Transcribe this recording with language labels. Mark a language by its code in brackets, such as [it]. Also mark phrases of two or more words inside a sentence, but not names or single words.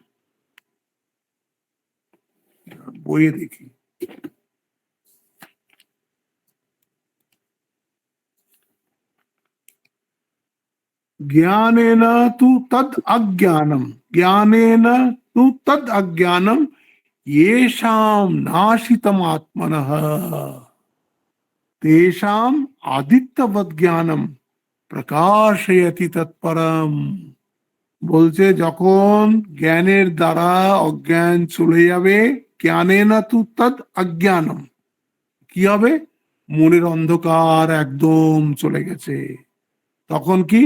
[bn] বইয়ে দেখি। [sa] জ্ঞানেন তু তদ অজ্ঞানম, জ্ঞানেন তু তদ অজ্ঞানম येषां नाशितम आत्मनः तेषाम आदित्यवत জ্ঞানম প্রকাশয়তি তৎপরম। [bn] বলছে যখন জ্ঞানের দ্বারা অজ্ঞান চলে যাবে, [sa] জ্ঞানেন তু তদ অজ্ঞানম, [bn] কি হবে? মনের অন্ধকার একদম চলে গেছে। তখন কি?